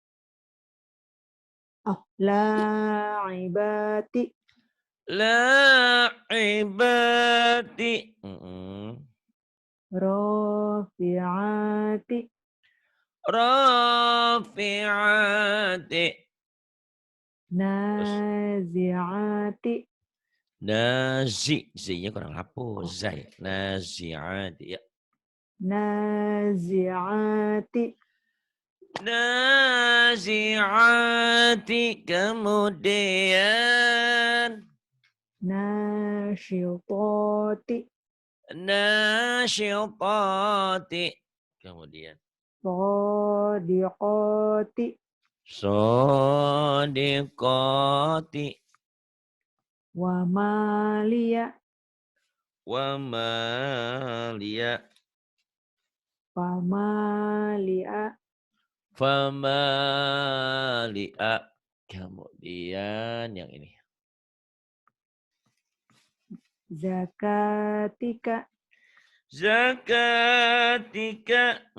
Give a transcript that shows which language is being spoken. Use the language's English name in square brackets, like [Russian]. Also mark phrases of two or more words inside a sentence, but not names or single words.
[Arabic] la'ibati, La'ibati. rafi'ati, Rafi'ati. [Banjar] Terus [Arabic] nazi'ati, [Banjar] Z-nya kurang lapus. Zai. Nazi'ati. Ya. [Arabic] nazi'ati, Nazi'ati. [Banjar] Kemudian [Arabic] nasyitati, nasyitati. Kemudian sadiqati, sadiqati. ومالية, ومالية. famali'a, [Banjar] famali'a. Kemudian yang ini. [Arabic] zakatika, Zakatika.